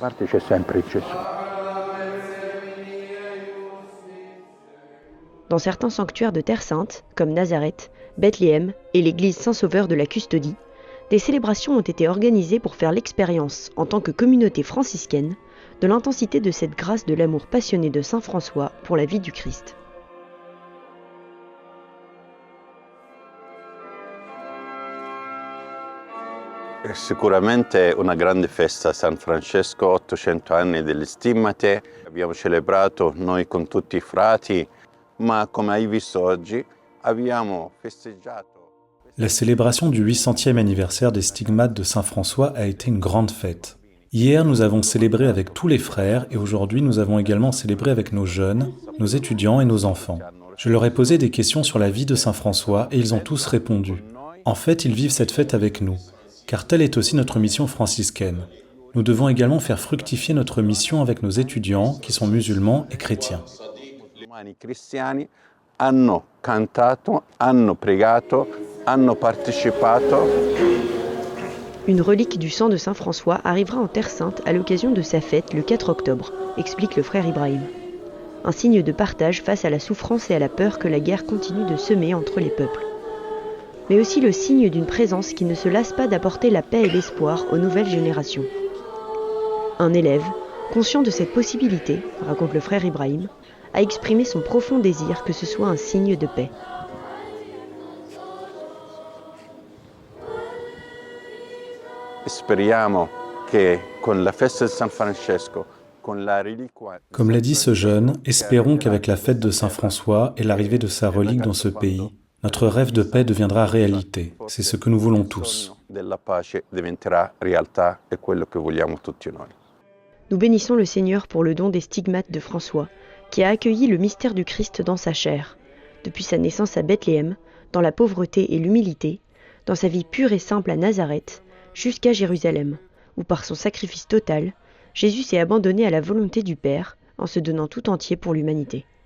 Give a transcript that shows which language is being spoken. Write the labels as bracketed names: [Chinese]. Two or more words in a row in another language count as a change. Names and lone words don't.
[French] Dans certains sanctuaires de Terre Sainte, comme Nazareth, Bethléem et l'église Saint-Sauveur de la Custodie, des célébrations ont été organisées pour faire l'expérience, en tant que communauté franciscaine, de l'intensité de cette grâce de l'amour passionné de Saint François pour la vie du Christ. [Italian] Sicuramente una grande festa San Francesco, 800 anni delle stimmate. Abbiamo celebrato noi con tutti i frati, ma come hai visto oggi abbiamo festeggiato. [French] La célébration du 800e anniversaire des stigmates de Saint François a été une grande fête. Hier, nous avons célébré avec tous les frères et aujourd'hui, nous avons également célébré avec nos jeunes, nos étudiants et nos enfants. Je leur ai posé des questions sur la vie de Saint François et ils ont tous répondu. En fait, ils vivent cette fête avec nous, car telle est aussi notre mission franciscaine. Nous devons également faire fructifier notre mission avec nos étudiants qui sont musulmans et chrétiens. [Italian] I cristiani hanno cantato, hanno pregato, hanno partecipato. [French] Une relique du sang de Saint François arrivera en Terre Sainte à l'occasion de sa fête le 4 octobre, explique le frère Ibrahim. Un signe de partage face à la souffrance et à la peur que la guerre continue de semer entre les peuples. Mais aussi le signe d'une présence qui ne se lasse pas d'apporter la paix et l'espoir aux nouvelles générations. Un élève, conscient de cette possibilité, raconte le frère Ibrahim, a exprimé son profond désir que ce soit un signe de paix. [Italian] Speriamo che con la festa di San Francesco, con la reliquia. [French] Comme l'a dit ce jeune, espérons qu'avec la fête de Saint François et l'arrivée de sa relique dans ce pays, notre rêve de paix deviendra réalité. C'est ce que nous voulons tous. [Italian] Della pace diventerà realtà è quello che vogliamo tutti noi. [French] Nous bénissons le Seigneur pour le don des stigmates de François, qui a accueilli le mystère du Christ dans sa chair, depuis sa naissance à Bethléem, dans la pauvreté et l'humilité, dans sa vie pure et simple à Nazareth, jusqu'à Jérusalem, où par son sacrifice total, Jésus s'est abandonné à la volonté du Père en se donnant tout entier pour l'humanité.